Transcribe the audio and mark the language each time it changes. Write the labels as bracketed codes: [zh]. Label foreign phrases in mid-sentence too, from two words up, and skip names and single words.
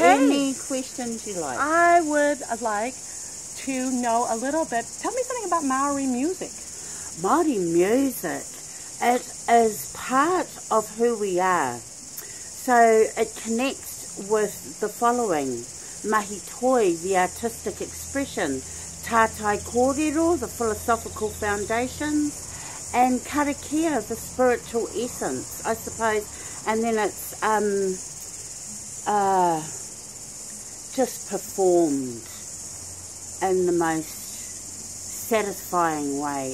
[en] Ask any questions you like. I would like to know a little bit. Tell me something about Maori music. Maori music. It is part of who we are. So it connects with the following. [mi] Mahi toi, [en] the artistic expression. [mi] Tātai kōrero, [en] the philosophical foundations. And karakia, the spiritual essence, I suppose. And then it's just performed in the most satisfying way.